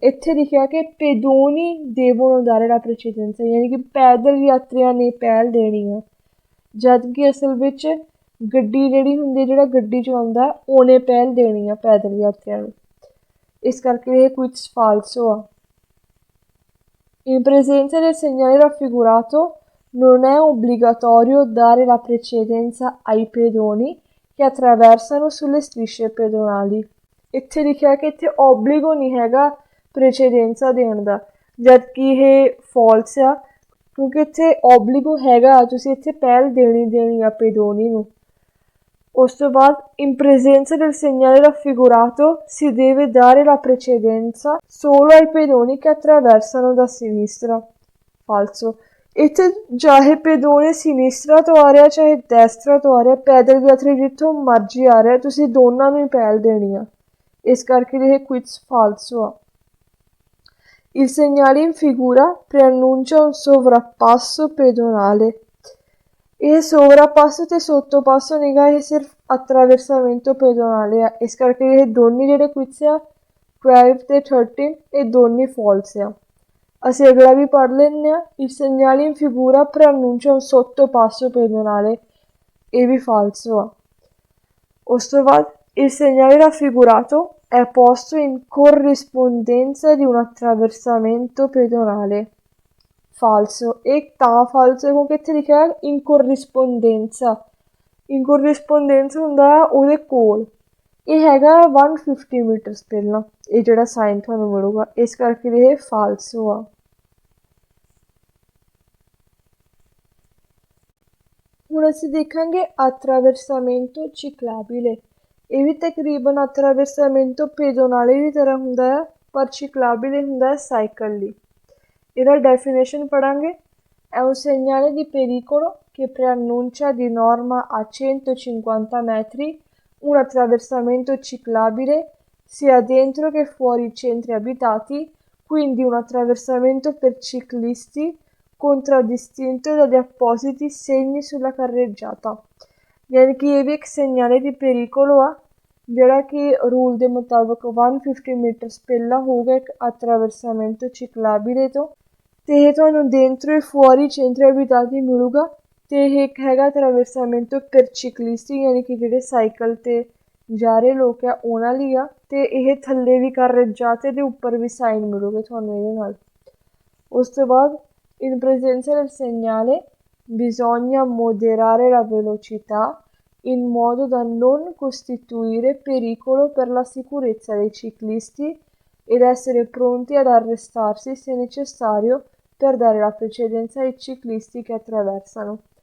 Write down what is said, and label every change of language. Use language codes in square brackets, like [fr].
[pa] ਇੱਥੇ ਲਿਖਿਆ ਕਿ [it] pedoni devono dare la precedenza [pa] ਯਾਨੀ ਕਿ ਪੈਦਲ ਯਾਤਰੀਆਂ ਨੇ ਪਹਿਲ ਦੇਣੀ ਆ ਜਦ ਕਿ ਅਸਲ ਵਿੱਚ ਗੱਡੀ ਜਿਹੜੀ ਹੁੰਦੀ ਜਿਹੜਾ ਗੱਡੀ 'ਚ ਆਉਂਦਾ ਉਹਨੇ ਪਹਿਲ ਦੇਣੀ ਆ ਪੈਦਲ ਯਾਤਰੀਆਂ ਨੂੰ। ਇਸ ਕਰਕੇ ਇਹ ਕੁਇਜ਼ ਫਾਲਸੋ ਆ। [it] in presenza del segnale raffigurato non è obbligatorio dare la precedenza ai pedoni che attraversano sulle strisce pedonali। [pa] ਇੱਥੇ ਲਿਖਿਆ ਕਿ ਇੱਥੇ ਓਬਲੀਗੋ ਨਹੀਂ ਹੈਗਾ ਪ੍ਰੇਚੇਡੈਂਸਾ ਦੇਣ ਦਾ ਜਦਕਿ ਇਹ ਫਾਲਸ ਆ ਕਿਉਂਕਿ ਇੱਥੇ ਓਬਲੀਗੋ ਹੈਗਾ ਤੁਸੀਂ ਇੱਥੇ ਪਹਿਲ ਦੇਣੀ ਆ pedoni ਨੂੰ। ਉਸ ਤੋਂ ਬਾਅਦ [it] in presenza del segnale raffigurato si deve dare la precedenza solo ai pedoni che attraversano da sinistra। ਫਾਲਸੋ। [pa] ਇੱਥੇ ਚਾਹੇ pedone sinistra ਤੋਂ ਆ ਰਿਹਾ ਚਾਹੇ destra ਤੋਂ ਆ ਰਿਹਾ ਪੈਦਲ ਯਾਤਰੀ ਜਿੱਥੋਂ ਮਰਜ਼ੀ ਆ ਰਿਹਾ ਤੁਸੀਂ ਦੋਨਾਂ ਨੂੰ ਹੀ ਪਹਿਲ ਦੇਣੀ ਆ। ਇਸ ਕਰਕੇ ਇਹ ਕੁਇਜ਼ ਫਾਲਸੋ ਆ। [it] il segnale in figura preannuncia un sovrappasso pedonale। [pa] ਇਹ ਸੋਵਰਾਪਾਸੋ ਅਤੇ ਸੋਤੋਪਾਸੋ ਨਹੀਂ ਗਾ ਇਹ ਸਿਰਫ attraversamento pedonale ਆ। ਇਸ ਕਰਕੇ ਇਹ ਦੋਨੇ ਜਿਹੜੇ ਕੁਇਜ਼ ਆ 12 ਅਤੇ 13 ਇਹ ਦੋਨੇ ਫਾਲਸ ਆ। ਅਸੀਂ ਅਗਲਾ ਵੀ ਪੜ੍ਹ ਲੈਂਦੇ ਹਾਂ [it] il segnale in figura preannuncia un sottopasso pedonale [pa] ਇਹ ਵੀ ਫਾਲਸੋ ਆ। ਉਸ ਤੋਂ ਬਾਅਦ [it] il segnale raffigurato è posto in corrispondenza di un attraversamento pedonale. Falso. [pa] एक ਤਾਂ falso ਕਿਉਂਕਿ ਇੱਥੇ ਲਿਖਿਆ in corrispondenza. [it] in corrispondenza [pa] ਹੁੰਦਾ ਉਹਦੇ ਕੋਲ। ਇਹ ਹੈਗਾ 150 ਮੀਟਰਸ ਪਹਿਲਾਂ ਇਹ ਜਿਹੜਾ ਸਾਈਨ ਤੁਹਾਨੂੰ ਮਿਲੂਗਾ, ਇਸ ਕਰਕੇ ਇਹ ਫਾਲਸੋ ਆ। ਹੁਣ ਅਸੀਂ ਦੇਖਾਂਗੇ attraversamento ciclabile। ਇਹ ਵੀ ਤਕਰੀਬਨ attraversamento pedonale ਦੀ ਤਰ੍ਹਾਂ ਹੁੰਦਾ ਆ, ਪਰ ciclabile ਹੁੰਦਾ ਸਾਈਕਲ ਲਈ। ਇਹਦਾ definition ਪੜਾਂਗੇ। [it] È un segnale di pericolo che preannuncia di norma a 150 metri un attraversamento ciclabile sia dentro che fuori i centri abitati, quindi un attraversamento per ciclisti contraddistinto dagli appositi segni sulla carreggiata। [hi] यानी कि ये भी एक [it] segnale di pericolo [pa] आ ਜਿਹੜਾ ਕਿ rule ਦੇ ਮੁਤਾਬਕ 150 metres ਪਹਿਲਾਂ ਹੋਊਗਾ ਇੱਕ attraversamento ciclabile ਤੋਂ, ਤੇ ਇਹ ਤੁਹਾਨੂੰ dentro e fuori centri abitati ਮਿਲੂਗਾ। ਤੇ ਇਹ ਇੱਕ ਹੈਗਾ attraversamento per ciclisti ਯਾਨੀ ਕਿ ਜਿਹੜੇ ਸਾਈਕਲ ਤੇ ਜਾ ਰਹੇ ਲੋਕ ਆ ਉਹਨਾਂ ਲਈ ਆ, ਤੇ ਇਹ ਥੱਲੇ ਵੀ carreggiate ਦੇ ਉੱਪਰ ਵੀ ਸਾਈਨ ਮਿਲੂਗੇ ਤੁਹਾਨੂੰ ਇਹਦੇ ਨਾਲ। ਉਸ ਤੋਂ ਬਾਅਦ [it] in presenza del segnale bisogna moderare la velocità in modo da non costituire pericolo per la sicurezza dei ciclisti ed essere pronti ad arrestarsi se necessario per dare la precedenza ai ciclisti che attraversano।